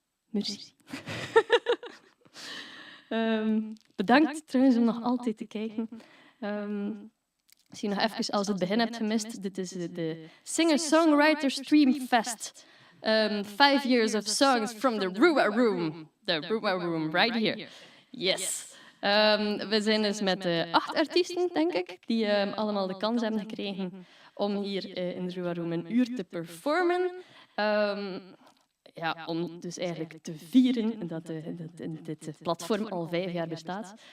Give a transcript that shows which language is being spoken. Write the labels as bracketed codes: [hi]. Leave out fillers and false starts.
[nl] Merci. Bedankt trouwens om nog altijd te kijken. Misschien nog even als het begin hebt gemist. Dit is de singer-songwriters Stream Fest. [en] 5 years of songs from the Rua Room. The Rua Room, right here. Yes. [nl] We zijn dus met 8 artiesten, denk ik, die allemaal de kans hebben gekregen om hier in de Rua Room een uur te performen. Ja, om dus eigenlijk te vieren dat dit platform al 5 jaar bestaat.